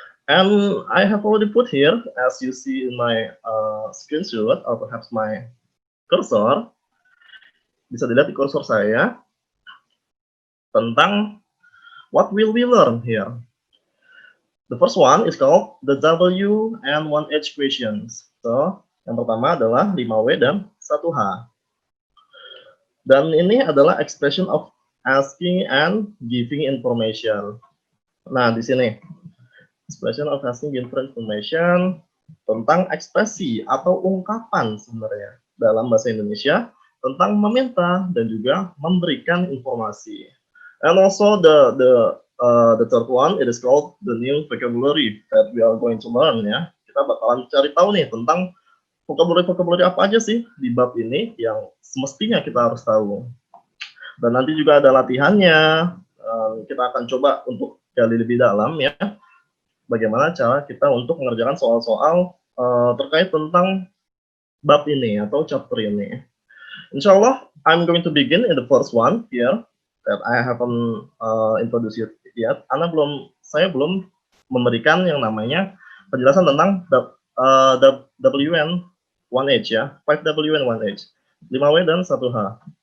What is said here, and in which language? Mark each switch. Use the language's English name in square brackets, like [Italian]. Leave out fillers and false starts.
[English] And I have already put here, as you see in my screenshot or perhaps my cursor, [Indonesian] bisa dilihat di kursor saya tentang [English] what will we learn here. The first one is called the W and 1H questions. [Indonesian] So, yang pertama adalah 5W dan 1H. Dan ini adalah [English] expression of asking and giving information. [Indonesian] Nah, di sini [English] expression of asking different information [Indonesian] tentang ekspresi atau ungkapan sebenarnya dalam bahasa Indonesia tentang meminta dan juga memberikan informasi. [English] And also the third one, it is called the new vocabulary that we are going to learn, ya. [Indonesian] Kita bakalan cari tahu nih tentang vocabulary apa aja sih di bab ini yang semestinya kita harus tahu. Dan nanti juga ada latihannya. Kita akan coba untuk gali lebih dalam, ya, bagaimana cara kita untuk mengerjakan soal-soal terkait tentang bab ini atau chapter ini. [English] Inshallah, I'm going to begin in the first one here that I haven't introduced yet. [Indonesian] Saya belum memberikan yang namanya penjelasan tentang WN 1H, ya, 5W and 1H, 5W dan 1H.